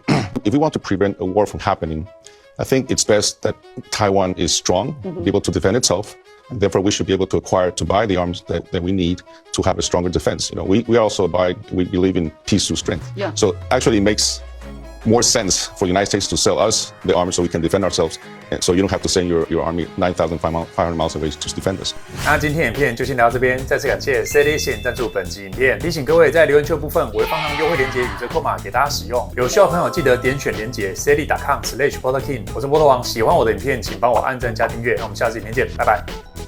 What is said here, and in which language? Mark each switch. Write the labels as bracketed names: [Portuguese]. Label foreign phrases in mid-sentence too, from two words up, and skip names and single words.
[English] If we want to prevent a war from happening, I think it's best that Taiwan is strong, be able to defend itself, and therefore we should be able to buy the arms that we need to have a stronger defense. We believe in peace through strength. Yeah. So actually it makes more sense for the United States to sell us the arms so we can defend ourselves, and so you don't have to send your army 9,500 miles away to defend us. [Chinese] 那今天影片就先聊到這邊，再次感謝 Celition 贊助本集影片。提醒各位在留言区部分，我会放上優惠鏈接與折扣碼給大家使用。有需要的朋友記得點選鏈接 Celi.com/PorterKing。我是波特王，喜歡我的影片請幫我按讚加訂閱。那我們下次影片見，拜拜。